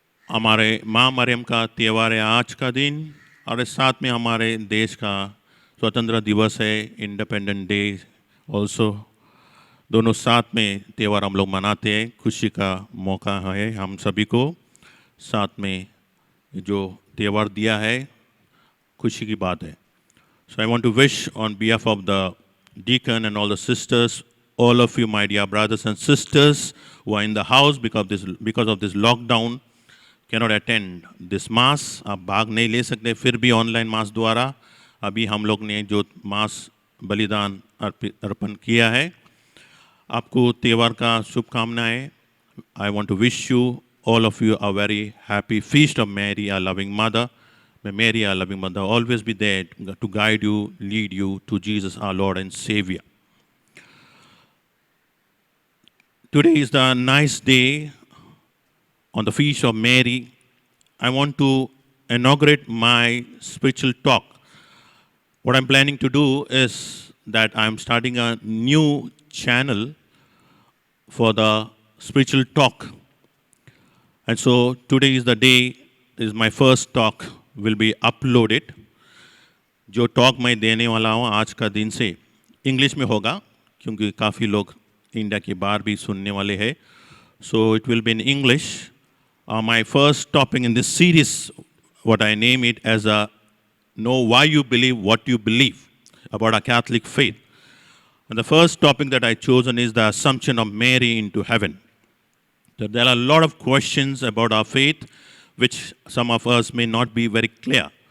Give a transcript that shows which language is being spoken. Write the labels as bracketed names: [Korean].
[Hindi] हमारे माँ मरियम का त्यौहार है आज का दिन और इस साथ में हमारे देश का स्वतंत्रता दिवस है, [English] Independent day also. [Hindi] दोनों साथ में त्यौहार हम लोग मनाते हैं, खुशी का मौका है हम सभी को। साथ में जो त्यौहार दिया है खुशी की बात है। [English] So I want to wish on behalf of the deacon and all the sisters, all of you my dear brothers and sisters who are in the house because of this lockdown cannot attend this mass, [Hindi] आप भाग नहीं ले सकते, फिर भी online मास द्वारा अभी हम लोग ने जो मास बलिदान अर्पण किया है, आपको त्यौहार का शुभकामनाएं। [English] I want to wish you, all of you, a very happy feast of Mary, our loving mother. May Mary, our loving mother, always be there to guide you, lead you to Jesus, our Lord and Savior. Today is the nice day on the feast of Mary. I want to inaugurate my spiritual talk. What I'm planning to do is that I'm starting a new channel for the spiritual talk. And so today is the day, is my first talk will be uploaded. [Hindi] जो talk मैं देने वाला हूँ आज का दिन से English में होगा क्योंकि काफ़ी लोग इंडिया के बाहर भी सुनने वाले हैं. [English] So it will be in English. My first topic in this series, what I name it as a know why you believe what you believe about our Catholic faith. And the first topic that I chosen is the assumption of Mary into heaven. So there are a lot of questions about our faith which some of us may not be very clear.